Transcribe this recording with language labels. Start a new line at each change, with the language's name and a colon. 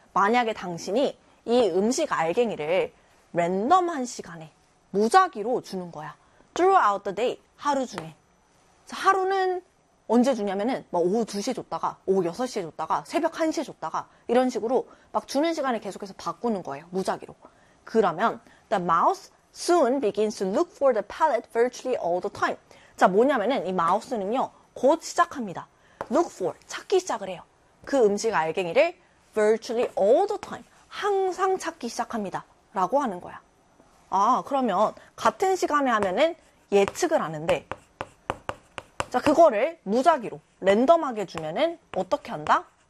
Korean: 만약에 당신이 이 음식 알갱이를 랜덤한 시간에 무작위로 주는 거야.
English: Throughout the day,
Korean: 하루 중에. 하루는 언제 주냐면은 막 오후 2시에 줬다가, 오후 6시에 줬다가, 새벽 1시에 줬다가, 이런 식으로 막 주는 시간에 계속해서 바꾸는 거예요. 무작위로.
English: 그러면, the mouse soon begins to look for the palette virtually all the time.
Korean: 자, 뭐냐면은 이 마우스는요, 곧 시작합니다.
English: Look for,
Korean: 찾기 시작을 해요. 그 음식 알갱이를
English: virtually all the time,
Korean: 항상 찾기 시작합니다. 라고 하는 거야. 아, 그러면 같은 시간에 하면은 예측을 하는데, 자, 그거를 무작위로, 랜덤하게 주면은 어떻게 한다?